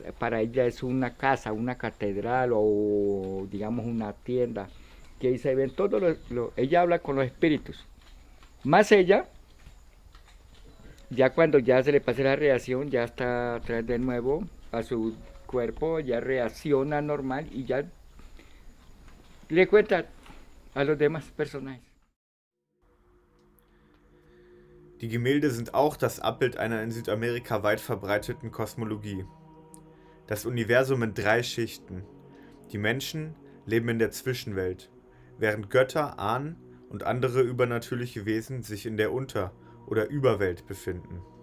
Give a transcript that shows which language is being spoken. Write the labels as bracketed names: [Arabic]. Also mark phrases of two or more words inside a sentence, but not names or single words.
[Spanish] Para ella es una casa, una catedral, o digamos una tienda, que ahí se ven todos ella habla con los espíritus. Más ella, ya cuando ya se le pase la reacción, ya está atrás de nuevo a su cuerpo, ya reacciona normal y ya le cuenta a los demás personajes. [German] Die Gemälde sind auch das Abbild einer in Südamerika weit verbreiteten Kosmologie. Das Universum in 3 Schichten. Die Menschen leben in der Zwischenwelt, während Götter, Ahnen und andere übernatürliche Wesen sich in der Unter- oder Überwelt befinden.